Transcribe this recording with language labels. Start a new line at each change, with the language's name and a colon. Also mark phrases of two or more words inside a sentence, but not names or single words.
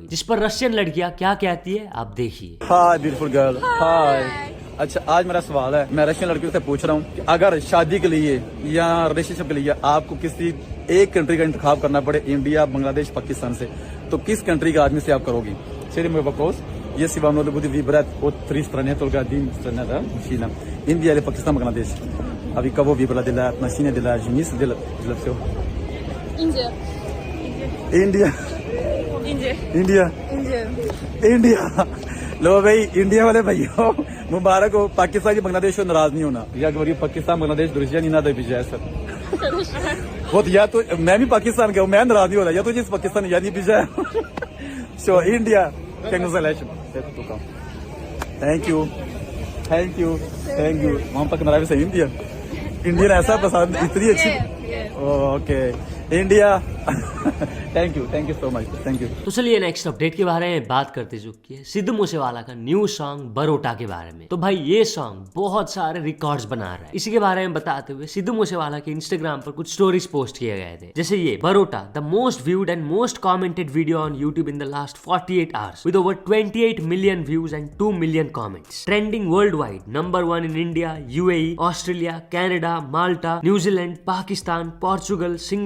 Hindi: जिस पर रशियन लड़कियां क्या कहती है आप देखिए।
English: Hi beautiful girl, hi.
Hindi: अच्छा, आज मेरा सवाल है, मैं रशियन लड़कियों से पूछ रहा हूँ कि अगर शादी के लिए या रिलेशनशिप के लिए आपको किसी एक कंट्री का इंतखाब करना पड़े, इंडिया, बांग्लादेश, पाकिस्तान से, तो किस कंट्री का आदमी से आप करोगी? Seria meu вопрос.
Russian: Если вам надо будет выбрать от 3 страны, только один страна, да, мужчина, Индия или Пакистан, Бангладеш, а вы кого выбрали для отношений, для жениться, для всего? Индия. Индия. Индия. Индия. Индия.
Hindi: इंडिया। लो भाई, इंडिया वाले भाइयों मुबारक हो। पाकिस्तान की बांग्लादेश को नाराज नहीं होना।
Russian: Я говорю, Пакистан, Бангладеш, друзья, не надо обижаться. Вот я
Hindi: तो मैं भी पाकिस्तान का हूँ, मैं नाराज नहीं हो रहा।
Russian: Я тоже из Пакистана, я не обижаю.
English: So India, congratulations. Thank you. Thank you. Thank you.
Hindi: वहाँ पर नाराज है इंडिया। इंडियन ऐसा पसंद, इतनी अच्छी।
English: OK India. Thank you so much, thank you. तो चलिए next update के बारे में बात करते जो कि सिद्धू मूसेवाला का new song बरोटा के बारे में। तो भाई ये सॉन्ग बहुत सारे रिकॉर्ड्स बना रहा है। इसी के बारे में बताते हुए सिद्धू मूसेवाला के इंस्टाग्राम पर कुछ stories post किए गए थे, जैसे ये बरोटा, the most viewed and most commented video on YouTube in the last 48 hours with over 28 million views and 2 million comments, trending world wide, number 1 in India, UAE, Australia, Canada, Malta, New Zealand, Pakistan, Portugal, Singapore and the UK.